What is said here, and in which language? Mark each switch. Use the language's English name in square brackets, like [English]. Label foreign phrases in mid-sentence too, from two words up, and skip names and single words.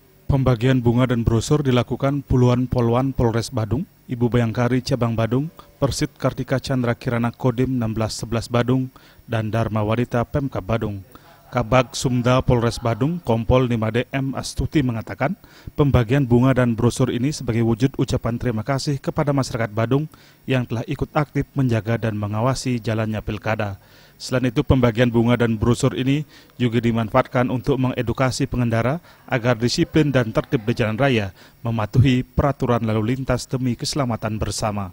[Indonesian] Pembagian bunga dan brosur dilakukan puluhan polwan Polres Badung, Ibu Bayangkari Cabang Badung, Persit Kartika Chandra Kirana Kodim 1611 Badung, dan Dharma Wanita Pemkab Badung. Kabag Sumda Polres Badung, Kompol Nimade M. Astuti mengatakan, pembagian bunga dan brosur ini sebagai wujud ucapan terima kasih kepada masyarakat Badung yang telah ikut aktif menjaga dan mengawasi jalannya pilkada. Selain itu, pembagian bunga dan brosur ini juga dimanfaatkan untuk mengedukasi pengendara agar disiplin dan tertib di jalan raya, mematuhi peraturan lalu lintas demi keselamatan bersama.